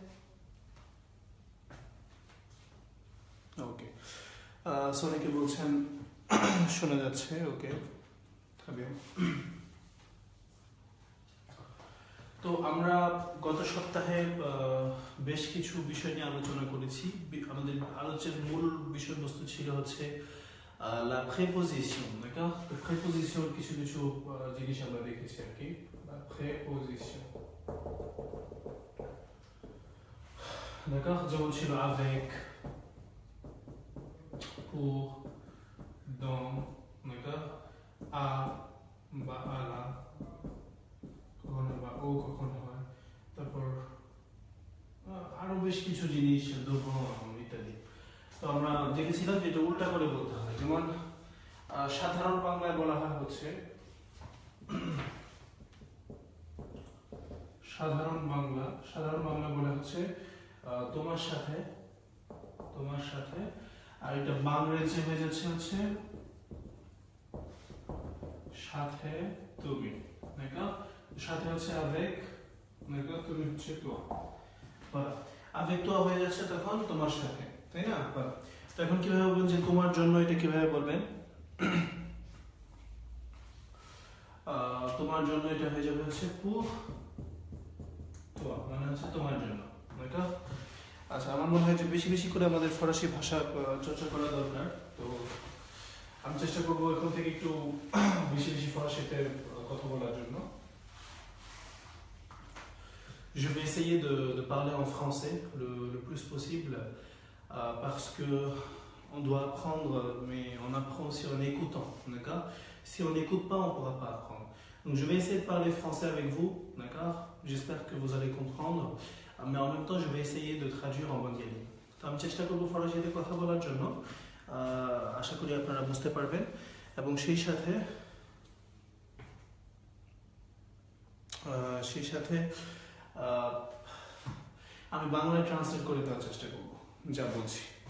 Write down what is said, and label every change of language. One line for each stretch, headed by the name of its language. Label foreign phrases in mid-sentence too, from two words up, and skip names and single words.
Bangla: ওকে, অনেকে বলছেন শোনা যাচ্ছে। ওকে, তো আমরা গত সপ্তাহে বেশ কিছু বিষয় নিয়ে আলোচনা করেছি। আমাদের আলোচনার মূল বিষয়বস্তু ছিল হচ্ছে
French: la préposition, d'accord?
Bangla: তো préposition কিছু কিছু জিনিস আমরা দেখেছি আর কি।
French: la préposition, d'accord,
Bangla: যেমন ছিল
French: avec, pour, dans, d'accord, à
Bangla: বা আলা, কখনো বা ও কখনো হয়, তারপর আরো বেশ কিছু জিনিস ইত্যাদি। তো আমরা দেখেছিলাম যে এটা উল্টা করে বলতে হয়। যেমন সাধারণ বাংলায় বলা হয় হচ্ছে সাধারণ বাংলা বলা হচ্ছে তোমার সাথে, আর এটা বাংলাদেশে হয়ে যাচ্ছে হচ্ছে সাথে তুমি, সাথে হচ্ছে avec, তুমি হচ্ছে toi,
French: avec toi
Bangla: হয়ে যাচ্ছে তখন তোমার সাথে, তাই না? তো এখন কিভাবে বলবেন যে তোমার জন্য, এটা কিভাবে বলবেন? তোমার জন্য এটা হয়ে যাবে হচ্ছে
French: pour toi,
Bangla: মানে হচ্ছে তোমার জন্য। আচ্ছা, আমার মনে হয় যে বেশি বেশি করে আমাদের ফরাসি ভাষা চর্চা করা দরকার। তো আমি চেষ্টা করবো এখন থেকে একটু বেশি বেশি ফরাসিতে কথা বলার জন্য।
French: Je vais essayer de parler en français le plus possible parce que on doit apprendre, mais on apprend aussi en écoutant, d'accord? Si on n'écoute pas, on ne pourra pas apprendre. Donc je vais essayer de parler français avec vous, d'accord? J'espère que vous allez comprendre, mais en même temps je vais essayer de traduire en bengali.
Bangla: তো আমি চেষ্টা করবো ফরাসিতে কথা বলার জন্য, আশা করি আপনারা বুঝতে পারবেন, এবং সেই সাথে আমি বাংলায় ট্রান্সলেট করে দেওয়ার চেষ্টা করব যা বলছি।